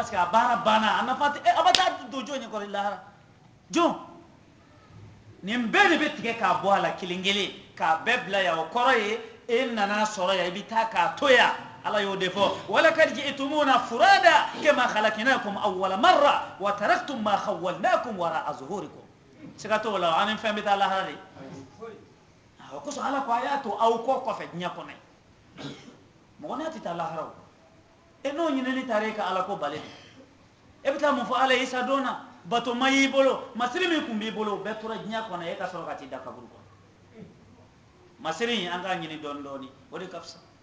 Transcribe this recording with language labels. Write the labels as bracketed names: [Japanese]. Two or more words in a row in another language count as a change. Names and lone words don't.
[French] parce que [Bambara] a baara banna a nafa tɛ a bɛ taa don jɔn ɲɛ kɔrɔ lahara jɔn nin bɛɛ de bɛ tigɛ k'a bɔ a la kelen kelen k'a bɛɛ bila yan o kɔrɔ ye e nana sɔrɔ yan i bɛ taa k'a to yan ala y'o de fɔ [Arabic] ولقد جئتمونا فرادى كما خلقناكم أول مرة وتركتم ما خولناكم وراء [Bambara] zuhurikum siga t'o la an ni fɛn bɛ taa lahara de o kosɔn ala ko a y'a to aw kɔ kɔfɛ diɲɛ kɔnɔ mɔgɔ n'a tɛ taa lahara o n'o ɲinɛni taara e ka ala ko bali e bɛ taa mun fɔ ala ye isa don na bato ma y'i bolo masiri min tun b'i bolo o bɛɛ tora diɲɛ kɔnɔ e ka sɔrɔ ka t'i da kaburu kɔnɔ masiri in an k'a ɲini dɔɔni dɔɔni o de ka fisa